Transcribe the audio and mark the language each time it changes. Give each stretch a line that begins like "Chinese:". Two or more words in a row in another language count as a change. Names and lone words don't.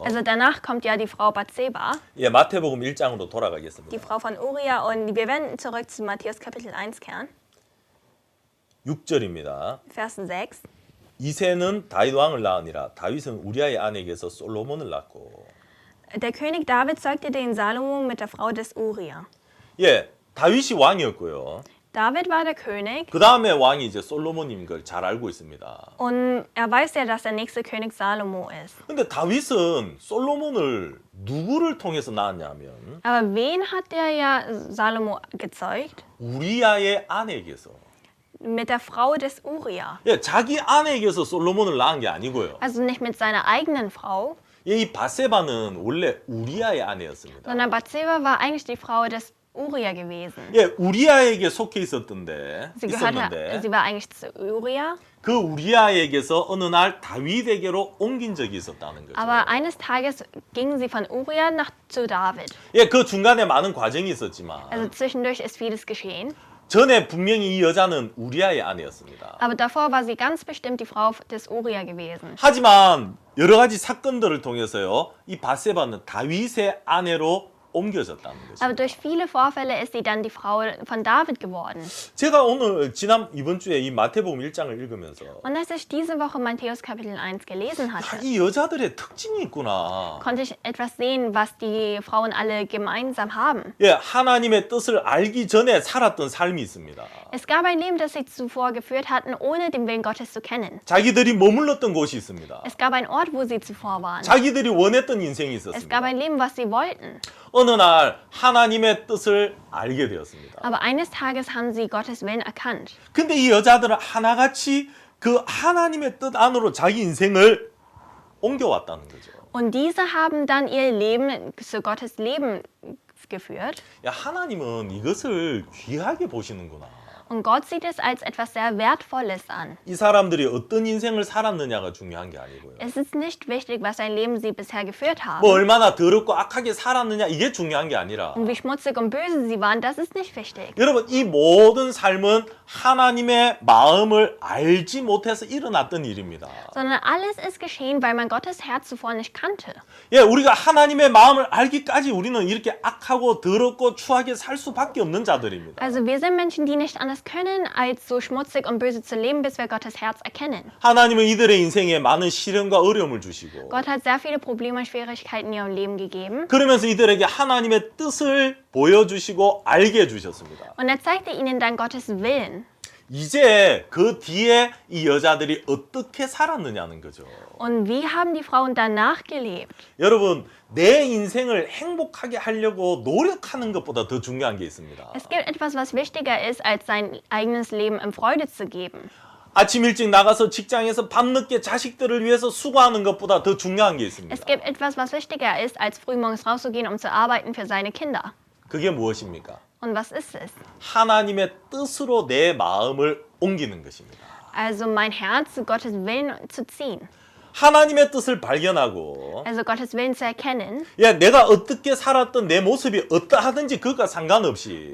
German: Also danach kommt ja die Frau Bathseba,
Korean: 예, 마태복음 1장으로 돌아가겠습니다.
German: die Frau von Uriah, und wir werden zurück zu Matthäus Kapitel 1 kehren.
Korean: 6절입니다.
German: Vers 6.
Korean: 이새는 다윗 왕을 낳으니라. 다윗은 우리아의 아내에게서 솔로몬을 낳고.
German: Der König David zeugte den Salomo mit der Frau des Uria.
Korean: 예, 다윗이 왕이었고요.
German: David war der König
Korean: 그 다음에 왕이 이제 솔로몬인 걸 잘 알고 있습니다.
German: und er weiß ja, dass der nächste König Salomo ist.
Korean: 근데 다윗은 솔로몬을 누구를 통해서 낳았냐면
German: Aber wen hat der ja Salomo gezeugt?
Korean: 우리아의 아내에게서.
German: Mit der Frau des Uria.
Korean: 예, 자기 아내에게서 솔로몬을 낳은 게 아니고요.
German: Also nicht mit seiner eigenen Frau,
Korean: 예, 이 바세바는 원래 우리아의 아내였습니다.
German: sondern Bathseba war eigentlich die Frau des Uria gewesen.
Korean: 예, 우리아에게 속해 있었는데
German: Sie
Korean: 있었는데
German: war eigentlich zu Uria,
Korean: 그 우리아에게서 어느 날 다윗에게로 옮긴 적이 있었다는 거죠.
German: aber eines Tages gingen sie von Uria zu David.
Korean: 예, 그 중간에 많은 과정이 있었지만
German: Also zwischendurch ist vieles geschehen.
Korean: 전에 분명히 이 여자는 우리아의 아내였습니다.
German: Aber davor war sie ganz bestimmt die Frau des Uria gewesen.
Korean: 하지만 여러 가지 사건들을 통해서요, 이 바세바는 다윗의 아내로 옮겨졌다는 거죠.
German: Aber durch viele Vorfälle ist sie dann die Frau von David geworden.
Korean: 제가 오늘 이번 주에 이 마태복음 1장을 읽으면서
German: Und als ich diese Woche Matthäus Kapitel 1 gelesen
Korean: 아,
German: hatte,
Korean: 이 여자들의 특징이 있구나.
German: konnte ich etwas sehen, was die Frauen alle gemeinsam haben.
Korean: 예, 하나님의 뜻을 알기 전에 살았던 삶이 있습니다.
German: Es gab ein Leben, das sie zuvor geführt hatten, ohne den Willen Gottes zu kennen.
Korean: 자기들이 머물렀던 곳이 있습니다.
German: Es gab einen Ort, wo sie zuvor waren.
Korean: 자기들이 원했던 인생이
German: Es gab
Korean: 있었습니다.
German: ein Leben, was sie wollten.
Korean: 어느 날 하나님의 뜻을 알게 되었습니다.
German: Aber eines Tages haben sie Gottes Willen erkannt.
Korean: 근데 이 여자들은 하나같이 그 하나님의 뜻 안으로 자기 인생을 옮겨왔다는 거죠.
German: Und diese haben dann ihr Leben zu Gottes Leben geführt.
Korean: 야, 하나님은 이것을 귀하게 보시는구나.
German: Und Gott sieht es als etwas sehr Wertvolles an.
Korean: 이 사람들이 어떤 인생을 살았느냐가 중요한 게 아니고요.
German: Es ist nicht wichtig, was ein Leben sie bisher geführt haben.
Korean: 뭐 얼마나 더럽고 악하게 살았느냐 이게 중요한 게 아니라
German: Und wie schmutzig und böse sie waren, das ist nicht wichtig.
Korean: 여러분 이 모든 삶은 하나님의 마음을 알지 못해서 일어났던 일입니다.
German: Sondern alles ist geschehen, weil man Gottes Herz zuvor nicht kannte.
Korean: 예, 우리가 하나님의 마음을 알기까지 우리는 이렇게 악하고 더럽고 추하게 살 수밖에 없는 자들입니다.
German: Also wir sind Menschen, die nicht anders können, als so schmutzig und böse zu leben, bis wir Gottes Herz erkennen.
Korean: 하나님은 이들의 인생에 많은 시련과 어려움을 주시고
German: Gott hat sehr viele Probleme und Schwierigkeiten in ihrem Leben gegeben.
Korean: 그러면서 이들에게 하나님의 뜻을 보여주시고 알게 해주셨습니다.
German: Und er zeigte ihnen dann Gottes Willen.
Korean: 이제 그 뒤에 이 여자들이 어떻게 살았느냐는 거죠.
German: Und wie haben die Frauen danach gelebt?
Korean: 여러분, 내 인생을 행복하게 하려고 노력하는 것보다 더 중요한 게 있습니다.
German: Es gibt etwas, was wichtiger ist, als sein eigenes Leben in Freude zu geben.
Korean: 아침 일찍 나가서 직장에서 밤늦게 자식들을 위해서 수고하는 것보다 더 중요한 게 있습니다.
German: Es gibt etwas, was wichtiger ist, als frühmorgens rauszugehen, um zu arbeiten für seine Kinder.
Korean: 그게 무엇입니까?
German: Und was ist es?
Korean: 하나님의 뜻으로 내 마음을 옮기는 것입니다.
German: Also mein Herz zu Gottes Willen zu ziehen.
Korean: 하나님의 뜻을 발견하고
German: Also Gottes Willen zu erkennen.
Korean: 야, 내가 어떻게 살았던 내 모습이 어떠하든지 그것과 상관없이